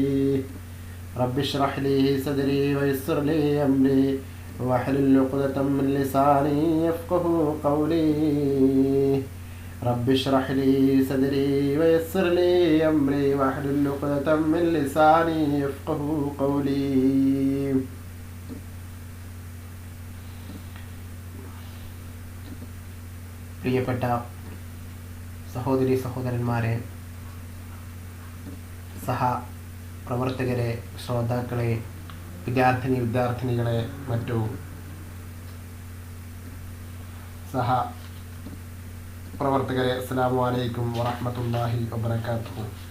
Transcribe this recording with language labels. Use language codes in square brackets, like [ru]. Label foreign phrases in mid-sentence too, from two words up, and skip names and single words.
[ar] رب اشرح لي صدري ويسر لي أمري واحلل عقدة من لساني يفقهوا قولي. رب اشرح لي صدري ويسر لي أمري واحلل عقدة من لساني يفقهوا قولي. [ml] പ്രിയപ്പെട്ട സഹോദരി സഹോദരന്മാരെ, പ്രവർത്തകരെ, ശ്രോതാക്കളെ, വിദ്യാർത്ഥിനികളെ, മറ്റു പ്രവർത്തകരെ, [ar] السلام عليكم ورحمة الله وبركاته.